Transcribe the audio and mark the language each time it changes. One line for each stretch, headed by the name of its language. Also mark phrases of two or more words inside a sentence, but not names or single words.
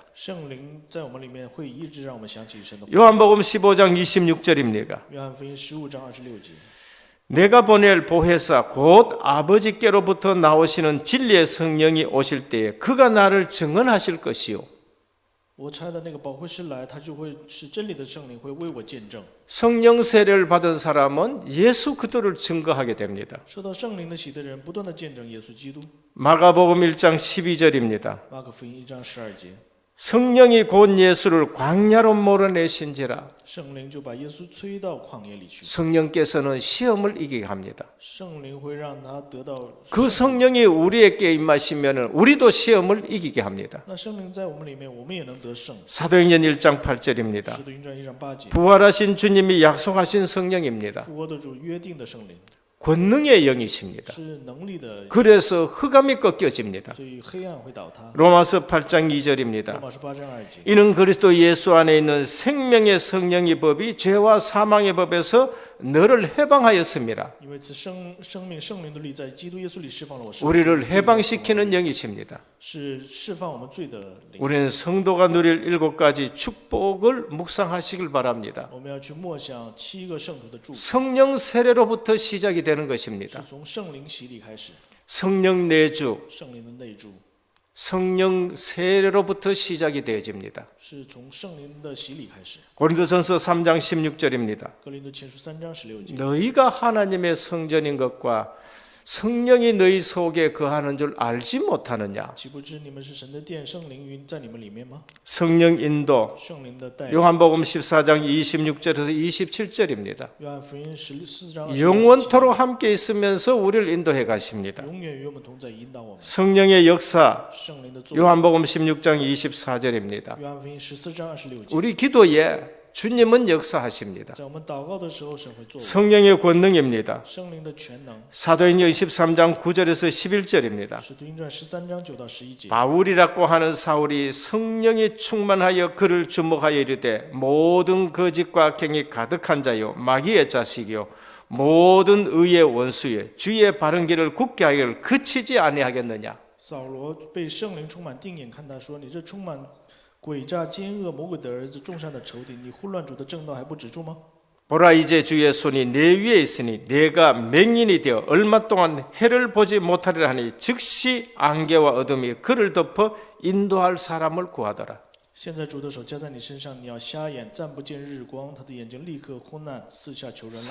Chinese: 圣灵在我们里面会一直让我们想起神的话。
Korean: 요한복음 15장 26절입니다.
Chinese: 约翰福音15章26节。
Korean: 내가 보낼 보혜사 곧 아버지께로부터 나오시는 진리의 성령이 오실 때에 그가 나를 증언하실 것이요.
Chinese: 我差的那个保惠师来，他就会是真理的圣灵，会为我见证。
Korean: 성령 세례를 받은 사람은 예수 그리스도를 증거하게 됩니다.
Chinese: 受到圣灵的洗的人，不断的见证耶稣基督。
Korean: 마가복음 1장 12절입니다.
Chinese: 马可福音1章12节，
Korean: 성령이 곧 예수를 광야로 몰아내신지라
Chinese: 圣灵就把耶稣催到旷野里去。
Korean: 성령께서는 시험을 이기게 합니다.
Chinese: 圣灵会让他得到。
Korean: 그 성령이 우리에게 임하시면 우리도 시험을 이기게 합니다.
Chinese: 那圣灵在我们里面，我们也能得胜。
Korean: 사도행전 1장 8절입니다.
Chinese: 使徒行传1章8节，
Korean: 부활하신 주님이 약속하신 성령입니다.
Chinese: 复活的主约定的圣灵
Korean: 권능의 영이십니다.
Chinese: 是能力的，
Korean: 그래서 흑암이 꺾여집니다.
Chinese: 所以黑暗会倒塌。
Korean: 로마서 8장
Chinese: 罗
Korean: 2절입니다.
Chinese: 马书8章2节，
Korean: 이는 그리스도 예수 안에 있는 생명의 성령의 법이 죄와 사망의 법에서 너를 해방하였습니다.
Chinese: 因为此生命圣灵的力在基督耶稣里释放了我生命，
Korean: 우리를 해방시키는 영이십니다.
Chinese: 是释放我们罪的灵。
Korean: 우리는 성도가 누릴 7가지 축복을 묵상하시길 바랍니다.
Chinese: 我们要去默想7个圣徒的祝福，
Korean: 성령 세례로부터 시작이 되는 것입니다.
Chinese: 是从圣灵洗礼开始，
Korean: 성령 내주,
Chinese: 圣灵的内住
Korean: 성령 세례로부터 시작이 되어집니다.
Chinese: 是从圣灵的洗礼开始。
Korean: 고린도전서 3장 16절입니다.
Chinese: 哥林多前书3章16节，
Korean: 너희가 하나님의 성전인 것과 성령이 너희 속에 거하는 줄 알지 못하느냐.
Chinese: 岂不知你们是神的殿，圣灵云在你们里面吗？
Korean: 성령 인도,
Chinese: 圣灵的带领。
Korean: 요한복음 14장 26절에서 27절입니다.
Chinese: 约翰福音14章27节，
Korean: 영원토록 함께 있으면서 우리를 인도해 가십니다.
Chinese: 永远与我们同在，引导我们。
Korean: 성령의 역사,
Chinese: 圣灵的作为。
Korean: 요한복음 16장 24절입니다.
Chinese: 约翰福音14章26节，
Korean: 우리 기도에 주님은 역사하십니다.
Chinese: 在我们祷告的时候，神会作为。
Korean: 성령의 권능입니다.
Chinese: 圣灵的全能。
Korean: 사도행전 23장 9절에서 11절입니다.
Chinese: 使徒行传13章9到11节。
Korean: 바울이라고 하는 사울이 성령이 충만하여 그를 주목하여 이르되 모든 거짓과 악행이 가득한 자요 마귀의 자식이요 모든 의의 원수여 주의 바른 길을 굳게 하기를 그치지 아니하겠느냐.
Chinese: 扫罗被圣灵充满，定眼看他说：“你这充满诡诈、奸恶、魔鬼的儿子，众善的仇敌，你混乱主的正道还不止住吗？
Korean: 보라 이제 주의 손이 내 위에 있으니 내가 맹인이 되어 얼마 동안 해를 보지 못하리라 하니 즉시 안개와 어둠이 그를 덮어 인도할 사람을 구하더라.
Chinese: 现在主的手加在你身上，你要瞎眼，暂不见日光，他的眼睛立刻昏暗，四下求人来。”